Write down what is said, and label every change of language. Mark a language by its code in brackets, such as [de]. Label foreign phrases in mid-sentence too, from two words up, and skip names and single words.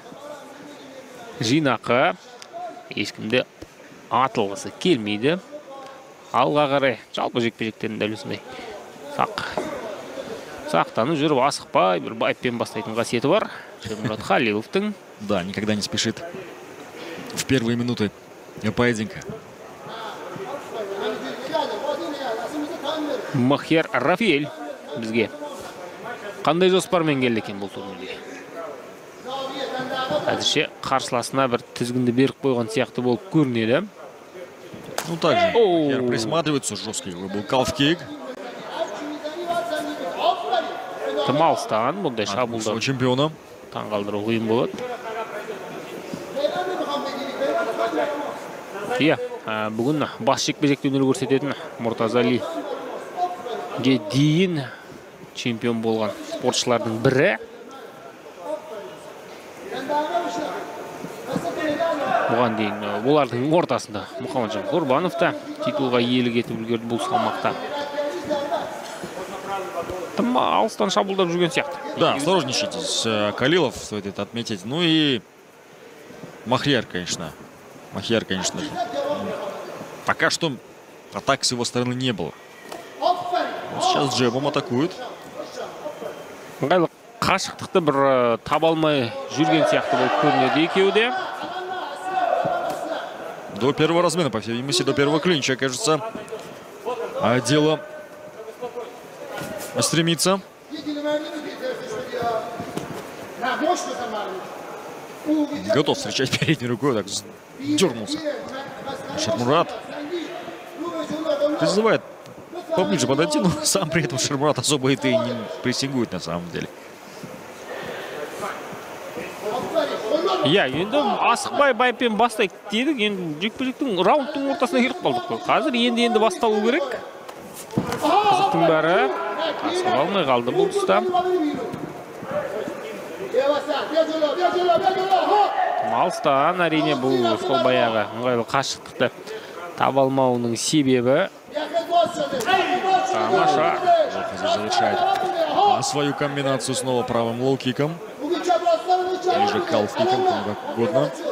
[kk] Жинақы. Ешкімде атылғысы келмейді. Алға қарай жалпы жекпе-жектердің дәл осындай. Сақтаны жүріп асықпай, бір байыппен бастайтын қасиеті бар. Шермурат Халиловтың. [ru] Да, никогда не спешит в первые минуты поединка. [kk] Махьяр Рафиэль бізге қандай жоспармен келді екен бұл турнирге? Әзірше қарсыласына бір тізгінді беріп қойған сияқты болып көрінеді. [ru] Ну также Махьяр присматривается, жесткий был калф-кик. [kk] Тым алыстан бұндай шабуылдан чемпиона таңғалдыру қиын болады. Иә, бүгін бас жекпе-жекте өнер көрсететін Муртазалиге дейін чемпион болған спортшылардың бірі. Бұған дейін олардың ортасында Мұхамеджан Құрбанов та титулға иелік етіп үлгерді бұл салмақта. Тым алыстан шабуылдап жүрген сияқты. [ru] Да, осторожничайте. Калилов стоит это отметить. Ну и Махьяр, конечно. Махьяр, конечно же. Пока что атак с его стороны не было. Сейчас джебом атакует. [kk] Қашықтықты бір таба алмай жүрген сияқты болып көрінеді екеуде. [ru] До первого размена, по всей видимости, до первого клинча, кажется, дело стремится. Готов встречать передней рукой, так дернулся. Шермурат призывает поближе подойти, но сам при этом Шермурат особо это и не прессингует на самом деле. [kk] Иә, енді асықпай байыппен бастайық дедік. Енді жекпе-жектің раундтың ортасына келіп қалдық қой. Қазір енді басталу керек. Қызықтың бәрі асып алмай қалды бұл тұста. Алыстан әрине бұл сол баяғы ыңғайлы қашықтықты таба алмауының себебі. Тамаша. [ru] Завершает свою комбинацию снова правым лоу-киком. Или же калф-киком, как угодно.